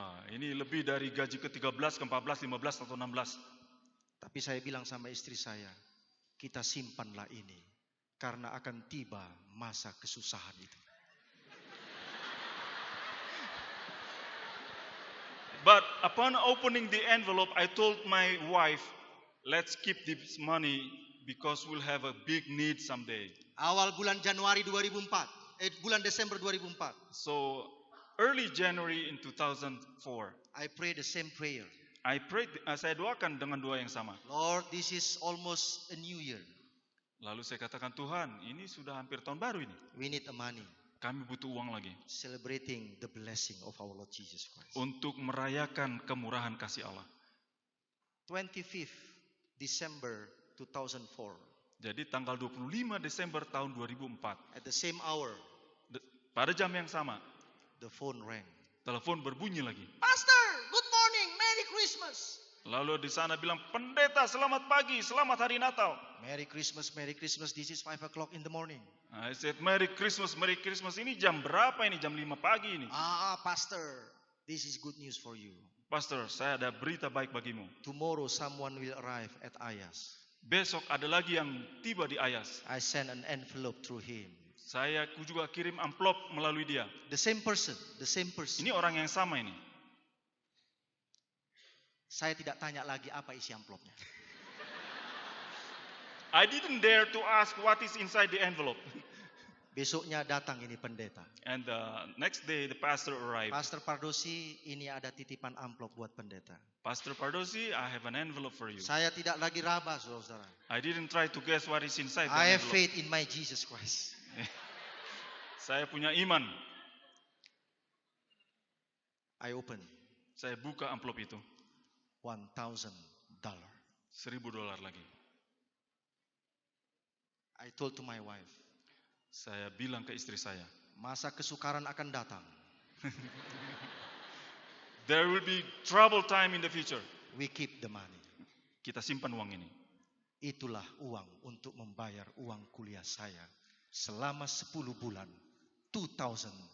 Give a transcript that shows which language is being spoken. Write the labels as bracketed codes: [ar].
[id] Ini lebih dari gaji ke-13, ke-14, 15 atau 16. Tapi saya bilang sama istri saya, kita simpanlah ini karena akan tiba masa kesusahan itu. [en] But upon opening the envelope, I told my wife, let's keep this money because we'll have a big need someday. [id] Awal bulan Januari 2004, bulan Desember 2004. [en] So early January in 2004, I prayed the same prayer. [id] Saya doakan dengan doa yang sama. [en] Lord, this is almost a new year. [id] Lalu saya katakan, Tuhan, ini sudah hampir tahun baru ini. [en] We need the money. [id] Kami butuh uang lagi [en] celebrating the blessing of our Lord Jesus Christ. [id] untuk merayakan kemurahan kasih Allah. [en] 25th December 2004, [id] Jadi tanggal 25 Desember tahun 2004, [en] at the same hour, [id] pada jam yang sama, [en] the phone rang. [id] telepon berbunyi lagi. [en] Pastor, good morning, Merry Christmas. [id] Lalu di sana bilang, pendeta selamat pagi, selamat hari Natal. [en] Merry Christmas, this is 5 o'clock in the morning. I said, Merry Christmas. [id] Ini jam berapa ini? Jam 5 pagi ini. [en] Pastor, this is good news for you. [id] Pastor, saya ada berita baik bagimu. [en] Tomorrow someone will arrive at Ayas. [id] Besok ada lagi yang tiba di Ayas. [en] I send an envelope through him. [id] Saya juga kirim amplop melalui dia. [en] The same person. [id] Ini orang yang sama ini. Saya tidak tanya lagi apa isi amplopnya. [en] I didn't dare to ask what is inside the envelope. [id] Besoknya datang ini pendeta. [en] And the next day the pastor arrived. [id] Pastor Pardosi, ini ada titipan amplop buat pendeta. [en] Pastor Pardosi, I have an envelope for you. [id] Saya tidak lagi raba, saudara. [en] I didn't try to guess what is inside the I have envelope. faith in my Jesus Christ. Saya punya iman. I open [id] Saya buka amplop itu. [en] $1,000. [id] $1,000 lagi. [en] I told to my wife, [id] Saya bilang ke istri saya, masa kesukaran akan datang. [en] there will be trouble time in the future. We keep the money. [id] Kita simpan uang ini. Itulah uang untuk membayar uang kuliah saya selama 10 bulan, $2,000.